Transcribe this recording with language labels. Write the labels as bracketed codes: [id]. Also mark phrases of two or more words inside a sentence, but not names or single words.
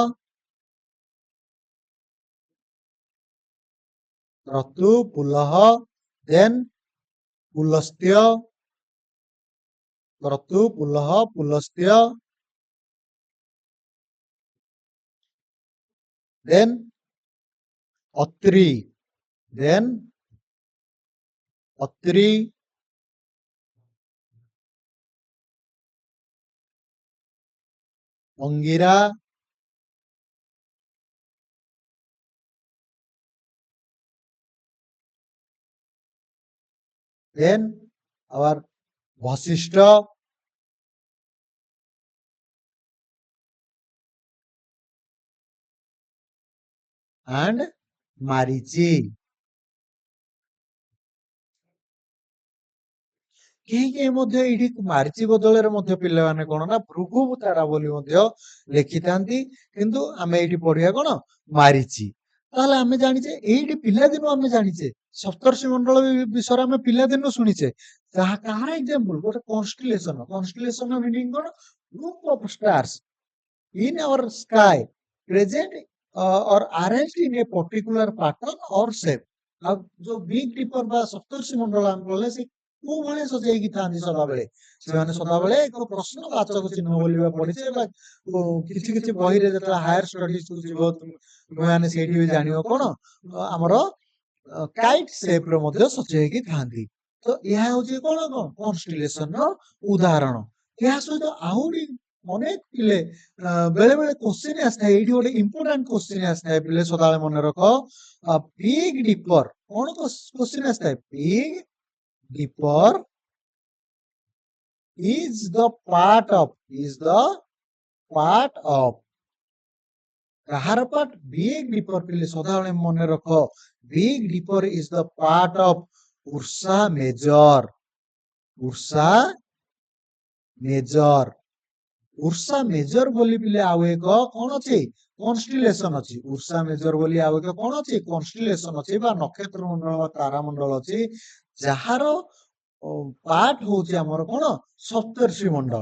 [or] କ୍ରତୁ, ପୁଲହ, ଦେନ୍ ପୁଲସ୍ତ୍ୟ, କ୍ରତୁ, ପୁଲହ, ପୁଲସ୍ତ୍ୟ, ଦେନ୍ ଅତ୍ରି, ଦେନ୍ ଅତ୍ରି, ଅଙ୍ଗିରା, [en] then our Vasishtha and Marichi। [or] କେହି ମଧ୍ୟ ଏଇଠି ମାରିଚି ବଦଳରେ ମଧ୍ୟ ପିଲାମାନେ କଣ ନା ଭୃଗୁ ତାରା ବୋଲି ମଧ୍ୟ ଲେଖିଥାନ୍ତି, କିନ୍ତୁ ଆମେ ଏଇଠି ପଢିବା କଣ ମାରିଚି। ତାହେଲେ ଆମେ ଜାଣିଛେ ଏଇଠି ପିଲାଦିନୁ ଆମେ ଜାଣିଛେ ସପ୍ତର୍ଷି ମଣ୍ଡଳ ବିଷୟରେ ଆମେ ପିଲାଦିନୁ ଶୁଣିଛେ। କାହାର ଏକ୍ସାମ୍ପଲ ଗୋଟେ କନଷ୍ଟିଲେସନ। କନଷ୍ଟିଲେସନ ମିନିଂ କଣ? [en] group of stars in our sky present or arranged in a particular pattern or shape। [or] ଆଉ ଯୋଉ ବିଗ୍ ଡିପର ବା ସପ୍ତର୍ଷି ମଣ୍ଡଳ ଆମେ କହିଲେ ସେ କୋଉ ଭଳି ସଜେଇକି ଥାନ୍ତି ସଦାବେଳେ? ସେମାନେ ସଦାବେଳେ ଏକ ପ୍ରଶ୍ନବାଚକ ଚିହ୍ନ ବୋଲି ପଢିଛେ ବା କିଛି କିଛି ବହିରେ ଯେତେବେଳେ [en] higher studies [or] କୁ ଯିବ ତୁମେମାନେ ସେଇଠି ବି ଜାଣିବ କଣ ଆମର [en] kite shape [or] ର ମଧ୍ୟ ସଜେଇକି ଥାନ୍ତି। ତ ଏହା ହଉଛି କଣ କଣ କନଷ୍ଟିଲେସନ ର ଉଦାହରଣ। ଏହା ସହିତ ଆହୁରି ଅନେକ ପିଲେ ବେଳେ ବେଳେ କୋଶ୍ଚିନ୍ ଆସିଥାଏ, ଏଇଠି ଗୋଟେ [en] important question [or] ଆସିଥାଏ ପିଲେ ସଦାବେଳେ ମନେ ରଖ। ବିଗ୍ ଡିପର କଣ କୋଶ୍ଚିନ୍ ଆସିଥାଏ? ବିଗ୍ ଡିପର [en] is the part of [or] କାହାର ପାର୍ଟ? ବିଗ୍ ଡିପର। ପିଲେ ସଦାବେଳେ ମନେ ରଖ ବିଗ୍ ଡିପର [en] is the part of [or] ଉର୍ସା ମେଜର। ଉର୍ସା ମେଜର। ଉର୍ସା ମେଜର ବୋଲି ପିଲେ ଆଉ ଏକ କଣ ଅଛି? କନଷ୍ଟିଲେସନ ଅଛି। ଉର୍ସା ମେଜର ବୋଲି ଆଉ ଏକ କଣ ଅଛି? କନଷ୍ଟିଲେସନ ଅଛି ବା ନକ୍ଷତ୍ର ମଣ୍ଡଳ ବା ତାରା ମଣ୍ଡଳ ଅଛି, ଯାହାର ପାର୍ଟ ହଉଛି ଆମର କଣ ସପ୍ତର୍ଷି ମଣ୍ଡଳ।